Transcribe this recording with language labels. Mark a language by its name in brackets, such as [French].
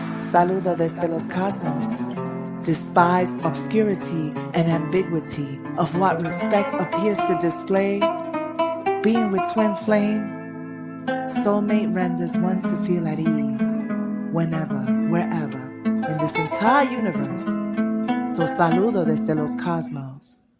[Spanish] Saludo desde los cosmos. [English] Despise obscurity and ambiguity of what respect appears to display. Being with twin flame, soulmate renders one to feel at ease, whenever, wherever, in this entire universe. [Spanish] So saludo desde los cosmos.